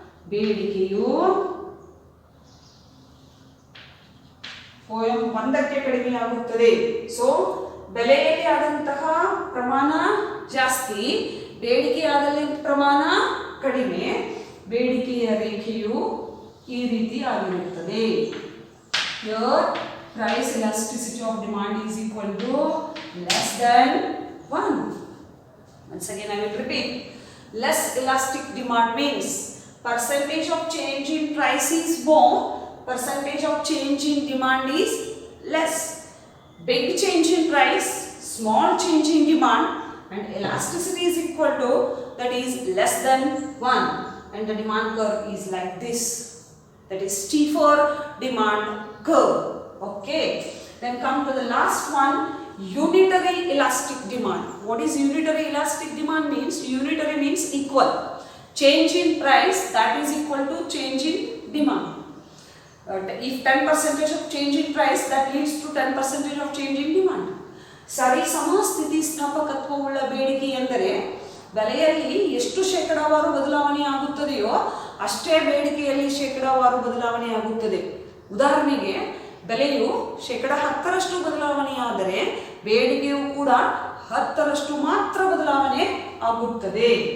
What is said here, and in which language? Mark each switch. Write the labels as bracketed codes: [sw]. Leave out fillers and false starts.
[kn] ಬೇಡಿಕೆಯು OM 1ಕ್ಕೆ ಕಡಿಮೆಯಾಗುತ್ತದೆ. ಸೊ ಬೆಲೆಯಲ್ಲಿ ಆದಂತಹ ಪ್ರಮಾಣ ಜಾಸ್ತಿ, ಬೇಡಿಕೆಯಾದಲ್ಲಿ ಪ್ರಮಾಣ ಕಡಿಮೆ. ಬೇಡಿಕೆಯ ರೇಖೆಯು ಈ ರೀತಿ ಆಗಿರುತ್ತದೆ. [en] Here price elasticity of demand is equal to less than 1. Once again I will repeat. Less elastic demand means percentage of change in price is more, percentage of change in demand is less. Big change in price, small change in demand, and elasticity is equal to, that is less than 1, and the demand curve is like this, that is steeper demand curve. Okay, then come to the last one, unitary elastic demand. What is unitary elastic demand means? Unitary means equal. Change in price, that is equal to change in demand. If 10% of change in price, that leads to 10% of change in demand. [kn] ಸರಿ ಸಮ ಸ್ಥಿತಿಸ್ಥಾಪಕತ್ವವುಳ್ಳ ಬೇಡಿಕೆ ಎಂದರೆ ಬೆಲೆಯಲ್ಲಿ ಎಷ್ಟು ಶೇಕಡಾವಾರು ಬದಲಾವಣೆ ಆಗುತ್ತದೆಯೋ ಅಷ್ಟೇ ಬೇಡಿಕೆಯಲ್ಲಿ ಶೇಕಡಾವಾರು ಬದಲಾವಣೆ ಆಗುತ್ತದೆ. ಉದಾಹರಣೆಗೆ ಬೆಲೆಯು 10% ಬದಲಾವಣೆಯಾದರೆ ಬೇಡಿಕೆಯು ಕೂಡ 10% ಮಾತ್ರ ಬದಲಾವಣೆ ಆಗುತ್ತದೆ.